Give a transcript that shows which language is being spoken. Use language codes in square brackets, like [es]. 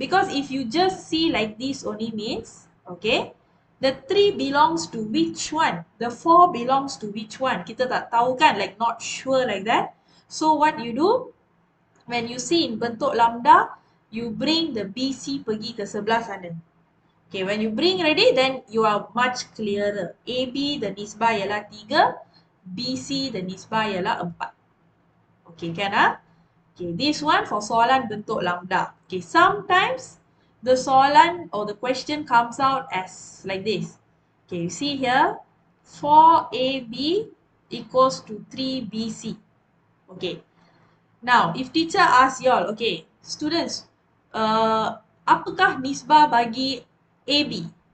[en] Because if you just see like this only means, okay, the 3 belongs to which one? The 4 belongs to which one? [ms] Kita tak tahu kan, [en] like not sure like that. So what you do, when you see in bentuk lambda, you bring the BC [ms] pergi ke sebelah sana. [en] Okay, when you bring ready, then you are much clearer. [ms] AB the nisbah ialah 3, BC the nisbah ialah 4. [en] Okay, kan? Okay, this one for soalan bentuk lambda. Okay, sometimes the soalan or the question comes out as like this. Okay, you see here, 4AB equals to 3BC. Okay, now if teacher asks you all, okay, students, [ms] apakah nisbah bagi AB?